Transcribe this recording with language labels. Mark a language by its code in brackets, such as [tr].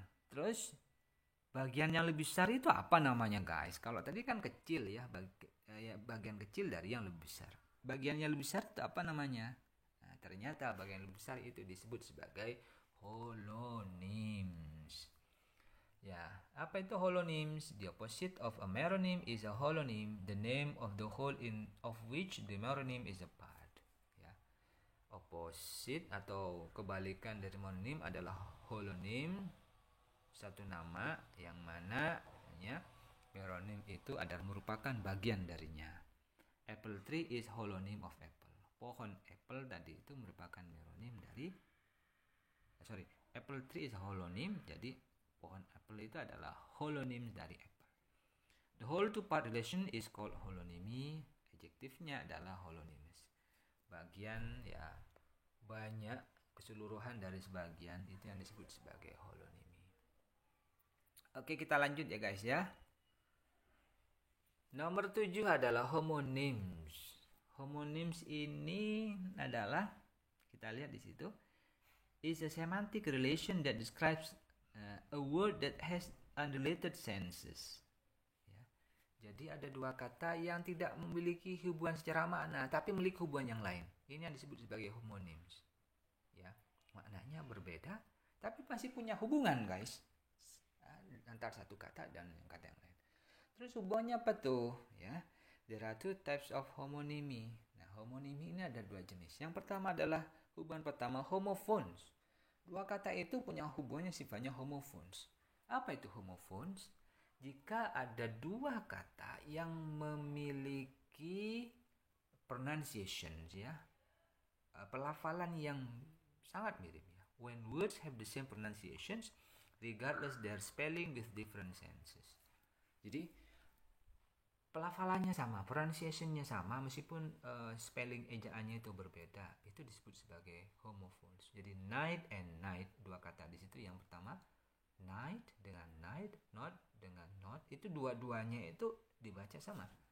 [id] Terus bagian yang lebih besar itu apa namanya guys? Kalau tadi kan kecil ya, bagian kecil dari yang lebih besar. Bagian yang lebih besar itu apa namanya? Nah, ternyata bagian yang lebih besar itu disebut sebagai holonyms. Ya, apa itu holonyms? [en] The opposite of a meronym is a holonym, the name of the whole in of which the meronym is a part. Ya. [id] Opposite atau kebalikan dari mononym adalah holonym, satu nama yang mana ya, meronym itu adalah merupakan bagian darinya. [en] Apple tree is holonym of apple. [id] Pohon apple tadi itu merupakan meronym dari [en] apple tree is a holonym, [id] jadi pohon apple itu adalah holonym dari apple. [en] The whole to part relation is called holonymy. [id] Adjektifnya adalah holonyms. Bagian ya, banyak, keseluruhan dari sebagian, itu yang disebut sebagai holonymy. Oke, kita lanjut ya guys ya. Nomor 7 adalah homonyms. Homonyms ini adalah, kita lihat di situ, [en] is a semantic relation that describes a word that has unrelated senses. Ya. [id] Jadi ada dua kata yang tidak memiliki hubungan secara makna, tapi memiliki hubungan yang lain. Ini yang disebut sebagai homonyms. Ya, maknanya berbeda, tapi masih punya hubungan guys, antar satu kata dan kata yang lain. Terus hubungannya apa tuh? [en] Ya, there are two types of homonymy. [id] Nah, homonymy ini ada dua jenis. Yang pertama adalah hubungan pertama, homophones. Dua kata itu punya hubungannya sifatnya homophones. Apa itu homophones? Jika ada dua kata yang memiliki pronunciations ya, pelafalan yang sangat mirip ya. [en] When words have the same pronunciations, regardless their spelling with different senses. [id] Jadi pelafalannya sama, pronunciationnya sama, meskipun spelling ejaannya itu berbeda, itu disebut sebagai homophones. Jadi night and night, dua kata di situ. Yang pertama night dengan night, not dengan not, itu dua-duanya itu dibaca sama.